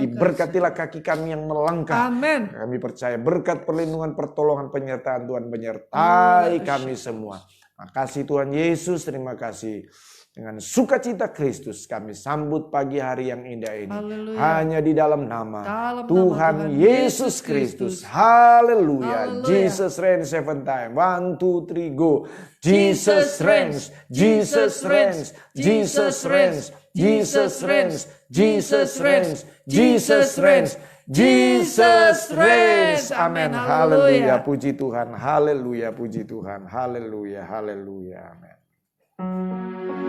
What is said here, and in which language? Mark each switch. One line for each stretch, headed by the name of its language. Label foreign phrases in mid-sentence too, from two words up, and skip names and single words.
Indonesian: Diberkatilah kaki kami yang melangkah. Amin. Kami percaya berkat perlindungan, pertolongan, penyertaan Tuhan menyertai kami semua. Makasih Tuhan Yesus, terima kasih. Dengan sukacita Kristus kami sambut pagi hari yang indah ini. Haleluya. Hanya di dalam nama Dalam nama Tuhan Tuhan Yesus Yesus Kristus. Kristus. Haleluya. Haleluya.
English: Jesus reigns 7 times. 1, 2, 3, go. Jesus reigns. Jesus reigns. Jesus reigns. Jesus reigns. Jesus reigns. Jesus reigns. Jesus reigns.
Indonesian: Amin. Haleluya. Puji Tuhan. Haleluya. Puji Tuhan. Haleluya. Haleluya. Amin.